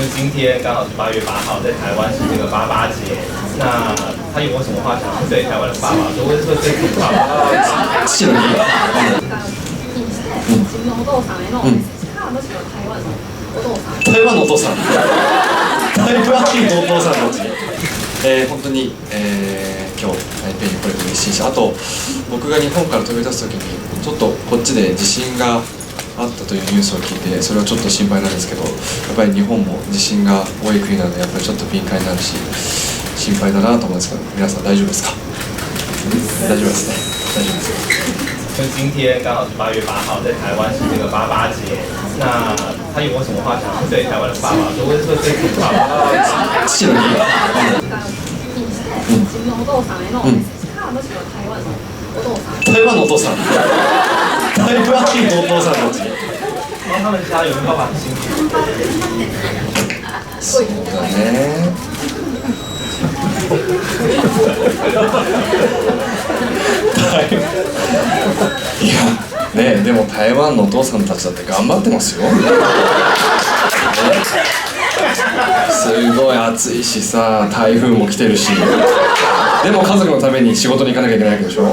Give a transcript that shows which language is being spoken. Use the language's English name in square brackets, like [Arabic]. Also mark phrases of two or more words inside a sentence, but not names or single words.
[Chinese] 今天刚好是8月8号，在台湾是这个88节，那他有没有什么话想要对台湾的爸爸说，或者说对父爸爸？ [Japanese] 父の日。自分のお父さんへのメッセージか、もしくは台湾のお父さん。台湾のお父さん。台湾のお父さんたち。本当に、今日台北に来れて嬉しいし、あと僕が日本から飛び出す時にちょっとこっちで地震があったというニュースを聞いて、それはちょっと心配なんですけど、やっぱり日本も地震が多い国なのでやっぱりちょっと敏感になるし心配だなと思うんですけど、皆さん大丈夫ですか？大丈夫ですね。大丈夫です。 [Chinese] 就今天刚好是8月8号，在台湾是这个88节，那他有没有什么话想要对台湾的爸爸说，或者说对父爸爸？ [Japanese] 父の日。自分のお父さんへのメッセージか、もしくは台湾のお父さん。台湾のお父さん。台湾のお父さんたち。 [Chinese] 帮他们加油，爸爸很辛苦。 [Japanese] そうだね。いやね、でも台湾のお父さんたちだって頑張ってますよ。ね、すごい暑いしさ、台風も来てるし、でも家族のために仕事に行かなきゃいけないわけでしょ。